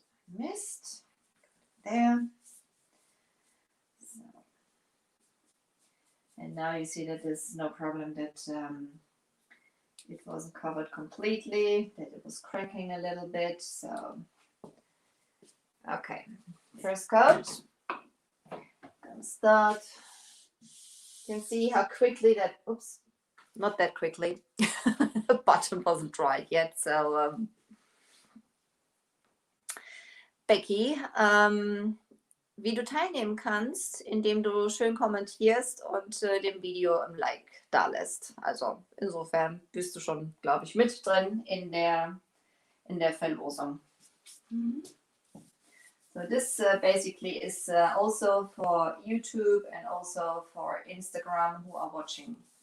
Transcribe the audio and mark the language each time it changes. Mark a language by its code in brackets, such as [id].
[en] Missed there. So, and now you see that there's no problem that it wasn't covered completely, that it was cracking a little bit. So, okay, first coat. Gonna start. You can see how quickly that, oops, not that quickly. The bottom wasn't dried yet. [de] So, Becky, wie du teilnehmen kannst, indem du schön kommentierst und dem Video ein Like da lässt. Also insofern bist du schon, glaube ich, mit drin in der Verlosung. [en] So this basically is also for YouTube and also for Instagram who are watching.